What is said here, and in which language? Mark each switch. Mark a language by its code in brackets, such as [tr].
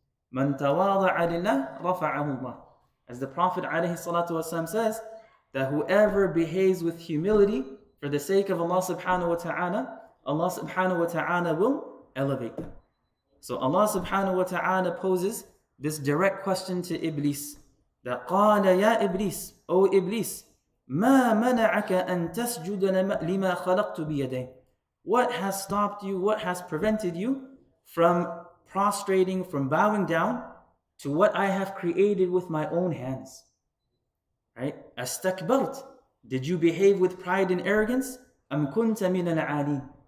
[ar] Man tawada'a lillah rafa'ahu Allah. [en] As the Prophet ﷺ says, that whoever behaves with humility for the sake of Allah subhanahu wa ta'ala will elevate them. So Allah subhanahu wa ta'ala poses this direct question to Iblis. [ar] That قَالَ يَا إِبْلِيسِ, [en] O Iblis, [ar] مَا مَنَعَكَ أَن تَسْجُدَ لِمَا خَلَقْتُ بِيَدَيْهِ. [en] What has stopped you, what has prevented you from prostrating, from bowing down to what I have created with my own hands? Right? [ar] أَسْتَكْبَرْتَ. [en] Did you behave with pride and arrogance? [ar] أَمْ كُنْتَ مِنَ الْعَالِينَ.